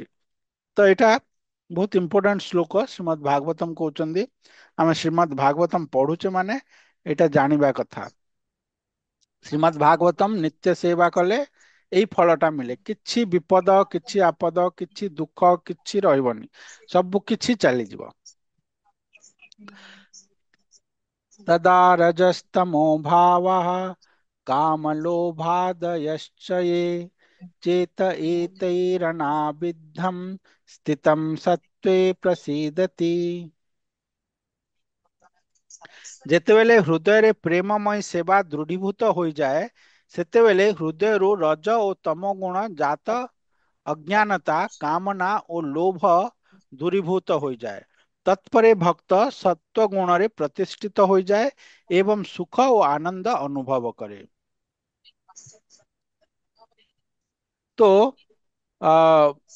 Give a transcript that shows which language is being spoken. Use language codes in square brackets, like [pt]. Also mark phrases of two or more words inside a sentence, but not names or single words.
[or] ତ ଏଇଟା ବହୁତ ଇମ୍ପୋର୍ଟାଣ୍ଟ ଶ୍ଲୋକ ଶ୍ରୀମଦ୍ ଭାଗବତମ କହୁଛନ୍ତି। ଆମେ ଶ୍ରୀମଦ୍ ଭାଗବତମ ପଢୁଛେ ମାନେ ଏଇଟା ଜାଣିବା କଥା। ଶ୍ରୀମଦ୍ ଭାଗବତମ ନିତ୍ୟ ସେବା କଲେ ଏଇ ଫଳଟା ମିଳେ, କିଛି ବିପଦ କିଛି ଆପଦ କିଛି ଦୁଃଖ କିଛି ରହିବନି, ସବୁ କିଛି ଚାଲିଯିବ। [sa] तदा रजस्तमो भावः कामलोभादयश्च ये चेत एतैरनाविद्धं स्थितं सत्त्वे प्रसीदति। [or] ଯେତେବେଳେ ହୃଦୟରେ ପ୍ରେମମୟ ସେବା ଦୃଢୀଭୂତ ହୋଇଯାଏ ସେତେବେଳେ ହୃଦୟରୁ ରଜ ଓ ତମ ଗୁଣ ଜାତ ଅଜ୍ଞାନତା କାମନା ଓ ଲୋଭ ଦୂରୀଭୂତ ହୋଇଯାଏ। ତତ୍ପରେ ଭକ୍ତ ସତ୍ୱ ଗୁଣରେ ପ୍ରତିଷ୍ଠିତ ହୋଇଯାଏ ଏବଂ ସୁଖ ଓ ଆନନ୍ଦ ଅନୁଭବ କରେ। [hi] तो आ,